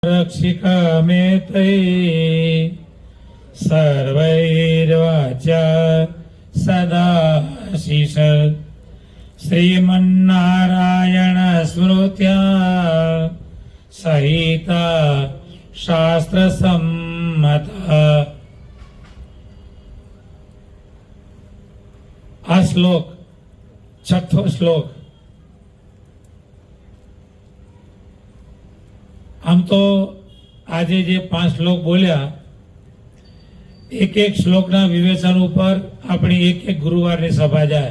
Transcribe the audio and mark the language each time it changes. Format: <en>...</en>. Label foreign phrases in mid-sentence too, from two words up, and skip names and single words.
<sa>रक्षिका में तै सर्वैर्वाचा सदाशिष श्रीमन्नारायण स्मृत्या सहिता शास्त्र सम्मता।</sa> <gu>આ શ્લોક છઠ્ઠો શ્લોક. આમ તો આજે જે 5 શ્લોક બોલ્યા, એક એક શ્લોકના વિવેચન ઉપર આપણી એક ગુરુવારની સભા જાય.</gu>